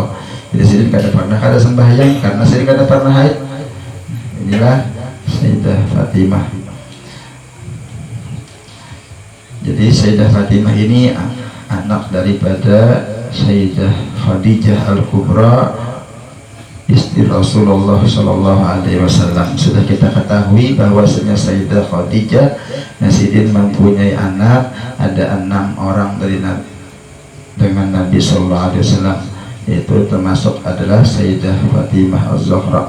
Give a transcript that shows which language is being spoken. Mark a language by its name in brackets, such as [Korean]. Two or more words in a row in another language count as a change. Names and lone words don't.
[Indonesian] Jadi [Banjar] Sidin kada [Indonesian] pernah kada sembahyang karena [Banjar] Sidin kada [Indonesian] pernah haid. Inilah Sayyidah Fatimah. Jadi Sayyidah Fatimah ini anak daripada Sayyidah Khadijah Al-Kubra, istri Rasulullah [Arabic] Shallallahu Alaihi Wasallam. [Indonesian] Sudah kita ketahui bahwasanya Sayyidah Khadijah Sidin mempunyai anak, ada 6 orang dari dengan Nabi [Arabic] Shallallahu Alaihi Wasallam, [Indonesian] yaitu termasuk adalah Sayyidah Fatimah Az-Zahra.